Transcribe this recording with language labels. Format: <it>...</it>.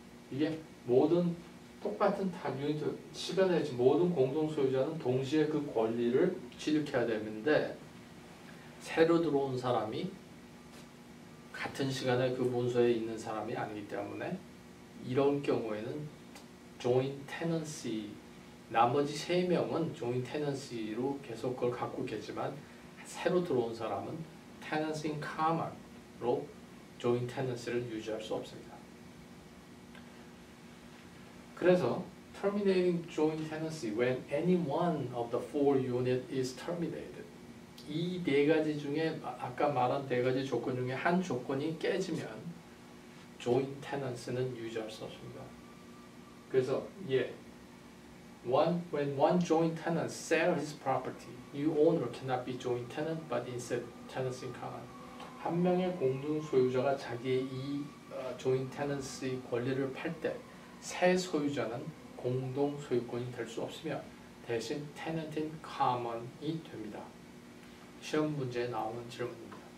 <ko>이게 모든 똑같은 유니트 시간에 모든 공동 소유자는 동시에 그 권리를 취득해야 되는데 새로 들어온 사람이 같은 시간에 그 문서에 있는 사람이 아니기 때문에 이런 경우에는 joint tenancy, 나머지 3명은 joint tenancy로 계속 그걸 갖고 있겠지만 새로 들어온 사람은 tenancy in common로 joint tenancy를 유지할 수 없습니다.</ko> <en>그래서 terminating joint tenancy when any one of the 4 units is terminated.</en> <ko>이 4가지 중에 아까 말한 4가지 조건 중에 한 조건이 깨지면 joint tenancy는 유지할 수 없습니다.</ko> <en>그래서 when one joint tenant sells his property, new owner cannot be joint tenant but instead tenants in common.</en> <ko>한 명의 공동 소유자가 자기의 이 joint tenancy 권리를 팔 때 새 소유자는 공동 소유권이 될 수 없으며 대신 tenant in common이 됩니다. 시험 문제에 나오는 질문입니다.</ko>